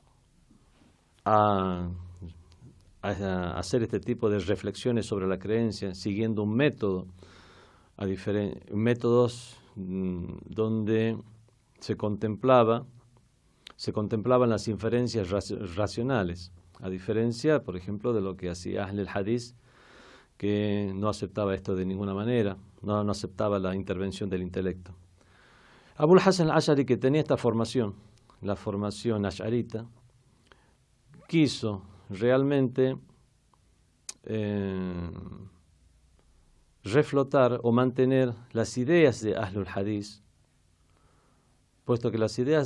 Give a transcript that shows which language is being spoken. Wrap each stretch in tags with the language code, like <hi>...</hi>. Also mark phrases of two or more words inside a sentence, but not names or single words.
<es>a hacer este tipo de reflexiones sobre la creencia siguiendo un método, métodos donde se contemplaban las inferencias racionales, a diferencia, por ejemplo, de lo que hacía Ahl al-Hadith, que no aceptaba esto de ninguna manera, no aceptaba la intervención del intelecto. Abul Hasan al-Ash'ari, que tenía esta formación, la formación ash'arita, quiso realmente reflotar o mantener las ideas de Ahlul Hadith, puesto que las ideas</es>